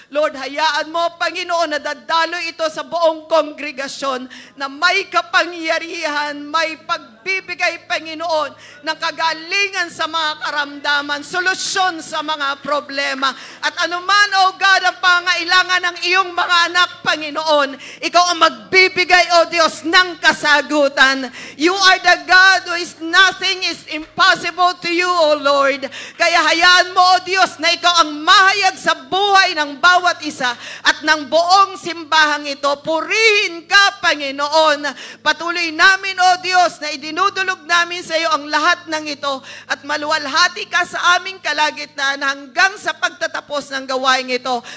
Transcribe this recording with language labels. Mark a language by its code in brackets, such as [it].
[tl] Lord, hayaan mo, Panginoon, na dadalo ito sa buong kongregasyon na may kapangyarihan, may pagbibigay, Panginoon, ng kagalingan sa mga karamdaman, solusyon sa mga problema. At anuman, O God, ang pangailangan ng iyong mga anak, Panginoon, ikaw ang magbibigay, O Diyos, ng kasagutan. [en] You are the God who is nothing is impossible to you, O Lord. [tl] Kaya hayaan mo, O Diyos, na ikaw ang mahayag sa buhay ng bawat isa at ng buong simbahang ito. Purihin ka, Panginoon. Patuloy namin, O Diyos, na idinudulog namin sa iyo ang lahat ng ito at maluwalhati ka sa aming kalagitnaan hanggang sa pagtatapos ng gawain ito.